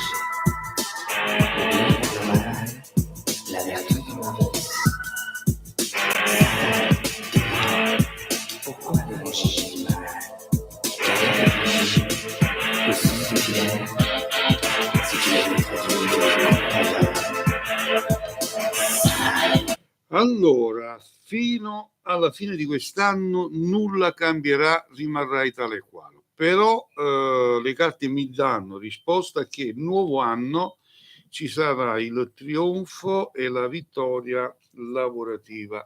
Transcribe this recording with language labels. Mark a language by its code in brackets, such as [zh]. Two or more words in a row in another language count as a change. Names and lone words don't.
[fr] Le bien, le mal, la vertu du mauvais. Pourquoi devons chercher le mal? J'avais réfléchi que si tu l'aimes, si tu l'aimes très [it] Allora, fino alla fine di quest'anno nulla cambierà, rimarrai tale e quale. Però le carte mi danno risposta che il nuovo anno ci sarà il trionfo e la vittoria lavorativa.